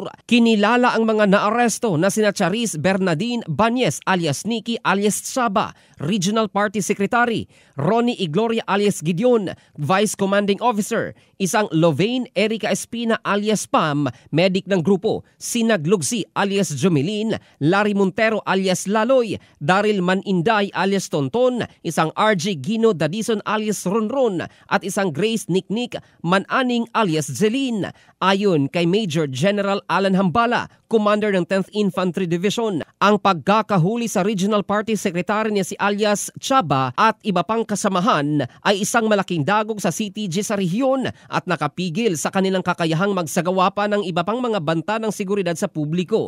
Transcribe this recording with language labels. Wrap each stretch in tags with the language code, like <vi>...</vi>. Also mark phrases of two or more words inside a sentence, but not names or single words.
<tl>Kinilala ang mga naaresto na sina Charis Bernadine Banyes alias Nikki alias Chaba,</tl> <en>Regional Party Secretary,</en> <tl>Ronnie Igloria alias Gideon,</tl> <en>Vice Commanding Officer,</en> <tl>isang Lovain Erica Espina alias Pam, medic ng grupo, Sinag Lugsi alias Jumilin, Larry Montero alias Laloy, Daryl Maninday alias Tonton, isang RJ Gino Dadison alias Ronron, at isang Grace Niknik Mananing alias Jeline. Ayon kay Major General Alan Hambala, Commander ng 10th Infantry Division, ang pagkakahuli sa</tl> <en>Regional Party Secretary</en> <tl>niya si alias Chaba at iba pang kasamahan ay isang malaking dagog sa CTG sa rehiyon at nakapigil sa kanilang kakayahang magsagawa pa ng iba pang mga banta ng seguridad sa publiko.</tl>